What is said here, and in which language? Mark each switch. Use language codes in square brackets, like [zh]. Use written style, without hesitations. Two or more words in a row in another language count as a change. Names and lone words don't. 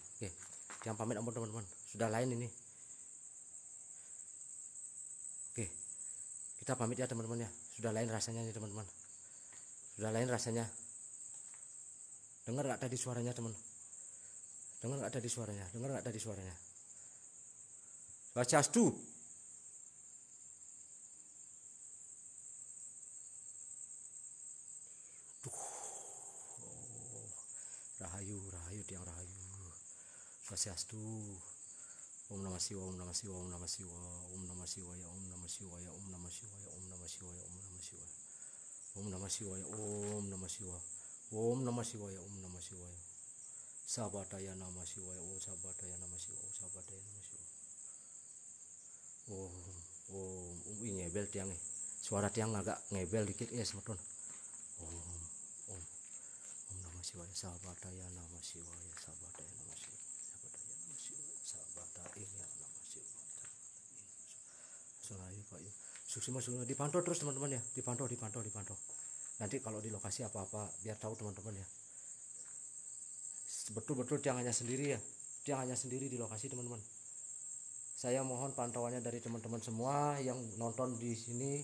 [id] Oke, jangan pamit ampun teman-teman. Sudah lain ini. Oke, kita pamit ya teman-teman ya. Sudah lain rasanya nih teman-teman. Sudah lain rasanya. Dengar nggak tadi suaranya teman? Dengar nggak tadi suaranya? Dengar nggak tadi suaranya? [ban] Swastiastu. Rahayu tiang rahayu. [sa] Swastiastu. Om Namah Shivaya, Om Namah Shivaya, Om Namah Shivaya, Om Namah Shivaya, Om Namah Shivaya, Om Namah Shivaya, Om Namah Shivaya, Om Namah Shivaya, Om Namah Shivaya, Om Namah Shivaya, Om Namah Shivaya, Om Namah Shivaya. Sabataya Namah Shivaya, Om Sabataya Namah Shivaya, Om Sabataya Namah Shivaya. [ban] Om ngebel tiang nih. [id] Suara tiang agak ngebel dikit ya teman-teman. [sa] Om Namah Shivaya, Sabataya Namah Shivaya, Sabataya Namah Shivaya, Sabataya Namah Shivaya, Sabataya Namah Shivaya. [id] Soalnya Pak ya. Suksima dipantau terus teman-teman ya, dipantau. Nanti kalau di lokasi apa-apa biar tahu teman-teman ya. Betul-betul tiangannya sendiri ya. tiang hanya sendiri di lokasi teman-teman. Saya mohon pantauannya dari teman-teman semua yang nonton di sini.